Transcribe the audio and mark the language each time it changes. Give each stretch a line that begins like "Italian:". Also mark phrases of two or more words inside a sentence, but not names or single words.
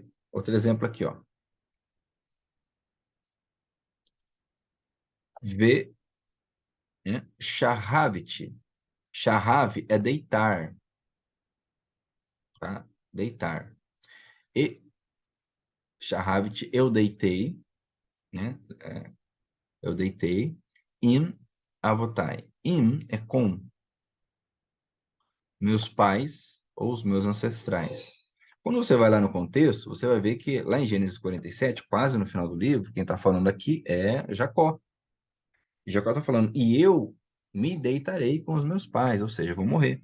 Portuguese: Outro exemplo aqui, ó. Ve, né? Shahavit. Shahav é deitar, tá? Deitar. E Shahavit, eu deitei, né? Eu deitei.
Hebrew: Im avotai.
Portuguese: Im é com meus pais ou os meus ancestrais. Quando você vai lá no contexto, você vai ver que lá em Gênesis 47, quase no final do livro, quem está falando aqui é Jacó. E Jacó está falando, e eu me deitarei com os meus pais, ou seja, eu vou morrer.